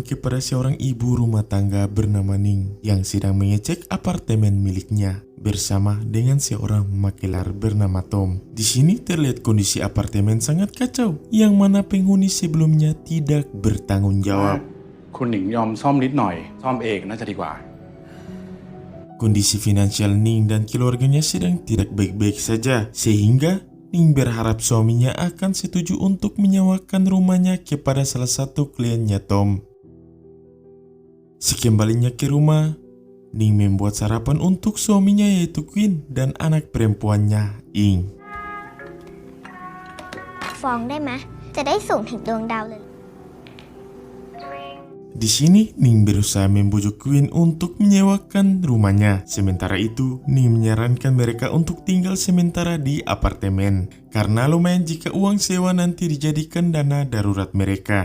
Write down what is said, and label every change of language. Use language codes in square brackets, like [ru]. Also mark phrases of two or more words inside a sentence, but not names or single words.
[id] kepada seorang ibu rumah tangga bernama Ning yang sedang mengecek apartemen miliknya bersama dengan seorang makelar bernama Tom. Di sini terlihat kondisi apartemen sangat kacau, yang mana penghuni sebelumnya tidak bertanggung jawab. [th] คุณหนิงยอมซ่อมนิดหน่อยซ่อมเองน่าจะดีกว่า [id] Kondisi finansial Ning dan keluarganya sedang tidak baik-baik saja, sehingga Ning berharap suaminya akan setuju untuk menyewakan rumahnya kepada salah satu kliennya Tom. Sekembalinya ke rumah, Ning membuat sarapan untuk suaminya yaitu Queen dan anak perempuannya Ing. [th] ฟองได้ไหมจะได้สูงถึงดวงดาวเลย [id] Di sini, Ning berusaha membujuk Queen untuk menyewakan rumahnya. Sementara itu, Ning menyarankan mereka untuk tinggal sementara di apartemen. Karena lumayan jika uang sewa nanti dijadikan dana darurat mereka.